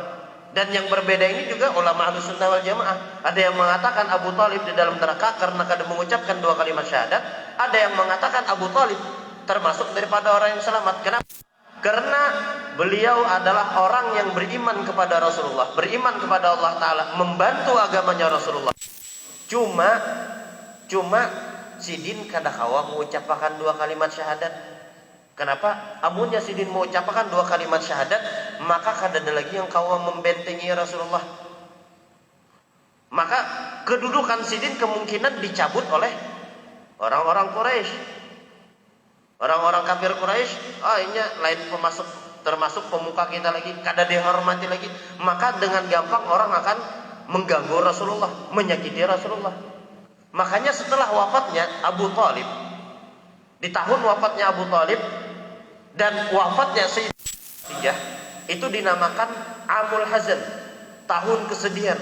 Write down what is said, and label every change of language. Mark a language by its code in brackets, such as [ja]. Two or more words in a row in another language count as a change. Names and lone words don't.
[id] Dan yang berbeda ini juga ulama ahli sunnah wal jamaah. Ada yang mengatakan Abu Thalib di dalam neraka karena kada mengucapkan dua kalimat syahadat. Ada yang mengatakan Abu Thalib termasuk daripada orang yang selamat. Kenapa? Karena beliau adalah orang yang beriman kepada Rasulullah, beriman kepada Allah Ta'ala, membantu agamanya Rasulullah. [bjn] Cuma sidin kada kawa mengucapkan dua kalimat syahadat. [id] Kenapa? [bjn] Amunnya sidin mengucapkan dua kalimat syahadat, maka kada ada lagi yang kawa membentengi Rasulullah. [id] Maka kedudukan sidin kemungkinan dicabut oleh orang-orang Quraisy. [bjn] Orang-orang kafir Quraisy, ini lain termasuk pemuka kita lagi, kada dihormati lagi. [id] Maka dengan gampang orang akan mengganggu Rasulullah, menyakiti Rasulullah. Makanya setelah wafatnya Abu Thalib, di tahun wafatnya Abu Thalib dan wafatnya Sayyidah, itu dinamakan [ar] Amul Hazan, [id] tahun kesedihan.